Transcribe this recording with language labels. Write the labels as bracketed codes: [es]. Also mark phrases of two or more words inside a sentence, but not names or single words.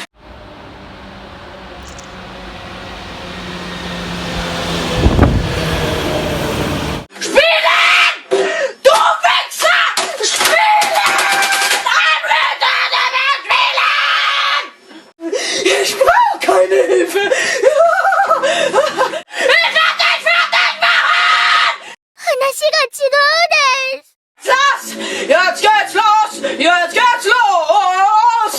[de] Spielen! Du Wichser! Spielen! Spielen! Ich brauche keine Hilfe! Ich hab dich fertig machen! [ja] 話が違うです。 [de] Los! Jetzt geht's los! Jetzt geht's los!